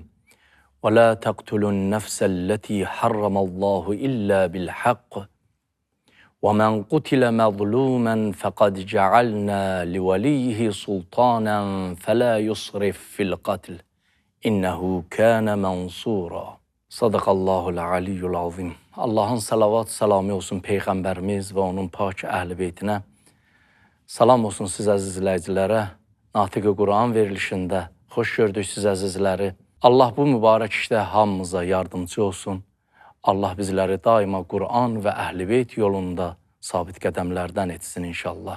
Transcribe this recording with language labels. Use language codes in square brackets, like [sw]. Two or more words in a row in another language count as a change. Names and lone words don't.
[ar] ولا تقتلوا النفس التي حرم الله إلا بالحق ومن قتل مظلوما فقد جعلنا لوليه سلطانا فلا يسرف في القتل إنه كان منصورا. صدق الله العلي العظيم. [az] Allahın salavat salamı olsun Peyğəmbərimiz və onun pak əhl-i beytinə. Salam olsun siz əziz izləyicilərə. Natiq-i Quran verilişində xoş gördük siz əzizləri. Allah bu mübarək işdə hamımıza yardımcı olsun. Allah bizləri daima Quran və əhl-i beyt yolunda sabit qədəmlərdən etsin inşallah.